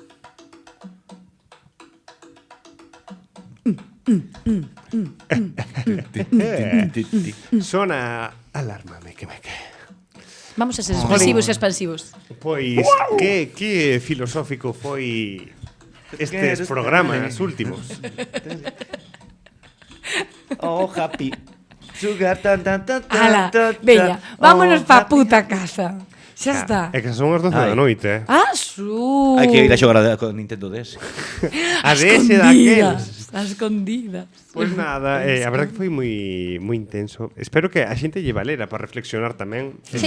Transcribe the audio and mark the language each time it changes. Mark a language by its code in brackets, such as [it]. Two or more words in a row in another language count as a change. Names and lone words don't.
[gl] Sona alarma, meque. Vamos a ser expresivos e expansivos. Pois, que filosófico foi estes programas últimos. [en] Oh, happy. [gl] Sugar, Ala, veña, vámonos pa puta casa. Xa está. É que son as 12 da noite, Ah, su. Hai que ir a xogar con Nintendo DS. A DS daqueles. A escondidas. Pois nada, a verdade que foi moi intenso. Espero que a xente lle valera para reflexionar tamén e